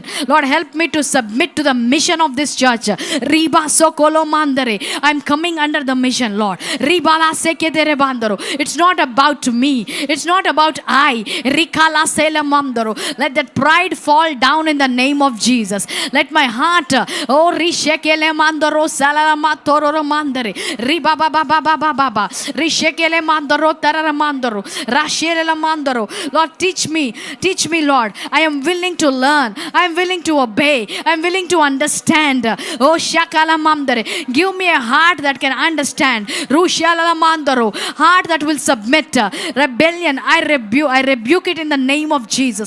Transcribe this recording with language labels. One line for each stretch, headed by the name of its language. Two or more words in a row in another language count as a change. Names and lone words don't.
English: Lord, help me to submit to the mission of this church. I'm coming under the mission, Lord. It's not about me. It's not about I. Let that pride fall down in the name of Jesus. Let my heart, oh, rishekele mandoro salalamatoro mandere, ribabababababa, rishekele mandoro tararamandoro, rashele mandoro. Lord, teach me, Lord. I am willing to learn. I am willing to obey. I am willing to understand. Oh, shakala mandere. Give me a heart that can understand. Rushala mandoro, heart that will submit. Rebellion, I rebuke it in the name of Jesus.